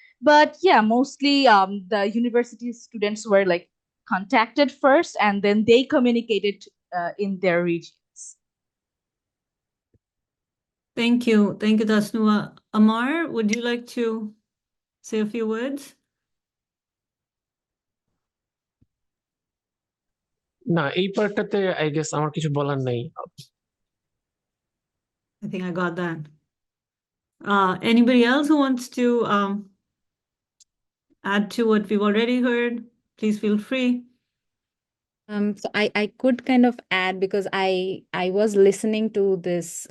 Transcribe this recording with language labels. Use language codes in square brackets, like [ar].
[en] But yeah, mostly the university students were like contacted first, and then they communicated in their regions. Thank you, Tasnuwa. Amar, would you like to say a few words? [bn] না, এই পার্টটাতে [en] I guess [bn] আমার কিছু বলার নেই। [en] I think I got that. Anybody else who wants to add to what we've already heard, please feel free. So I could kind of add, because I was listening to this